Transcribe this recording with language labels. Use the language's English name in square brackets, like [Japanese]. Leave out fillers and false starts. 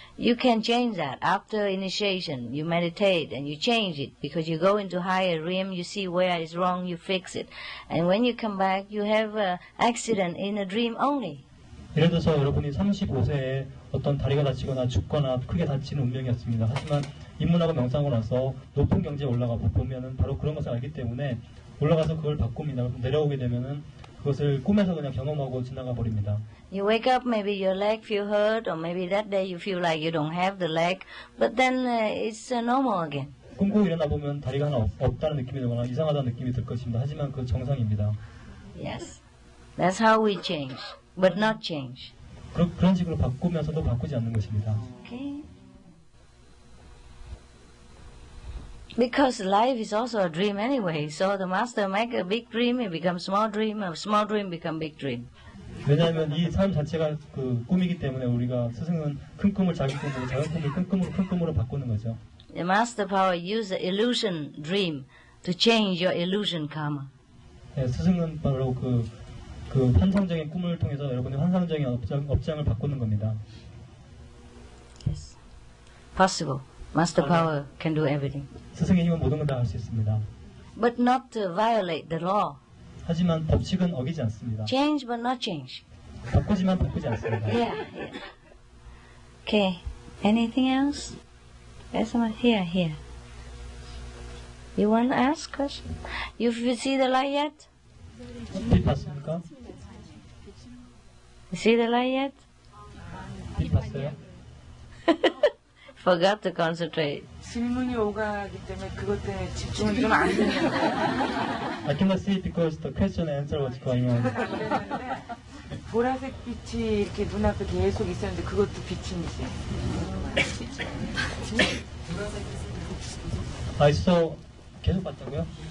[English] You can change that. After initiation, you meditate and you change it because you go into higher realm, you see where it's wrong, you fix it. And when you come back, you have an accident in a dream only. [Korean] 예를 들어서 여러분이 35세에 어떤 다리가 다치거나 죽거나 크게 다치는 운명이었습니다. 하지만 입문하고 명상하고 나서 높은 경지에 올라가 보면은 바로 그런 것을 알기 때문에 올라가서 그걸 바꿉니다. 내려오게 되면은 그것을 꿈에서 그냥 경험하고 지나가 버립니다. [English] You wake up, maybe your leg feel hurt, or maybe that day you feel like you don't have the leg, but then it's normal again. [Korean] 꿈꾸고 일어나 보면 다리가 하나 없다는 느낌이 들거나 이상하다는 느낌이 들 것입니다. 하지만 그 정상입니다. [English] Yes, that's how we change, but not change. [Korean] 그런 식으로 바꾸면서도 바꾸지 않는 것입니다. [English] Okay. Because life is also a dream anyway. So the master make a big dream, it becomes small dream, a small dream become big dream. [Korean] 왜냐하면 이 삶 자체가 꿈이기 때문에 우리가 스승은 큰 꿈을 작은 꿈으로, 작은 꿈을 큰 꿈으로 바꾸는 거죠. [English] The master power use the illusion dream to change your illusion karma. [Korean] 네, 스승은 바로 그 환상적인 꿈을 통해서 여러분의 환상적인 업장을 바꾸는 겁니다. [English] Yes. Possible. Master power can do everything. [Korean] 스승의 힘은 모든 걸 다 할 수 있습니다. [English] But not to violate the law. [Korean] 하지만 법칙은 어기지 않습니다. [English] Change but not change. [Korean] 바꾸지만 바꾸지 않습니다. [English] Yeah. Okay. Anything else? There's someone here. You want to ask question? You see the light yet? [Korean] 빛 봤습니까? [English] You see the light yet? [Korean] 빛 봤어요? [English] Forgot to concentrate. [Korean] 질문이 오가기 때문에 그것 때문에 집중은 좀 안 되네요. [English] I cannot see because the question and answer was going on. [Korean] 보라색 빛이 이렇게 눈앞에 계속 있었는데 그것도 빛인지. [English] I saw [Korean] 계속 봤다고요?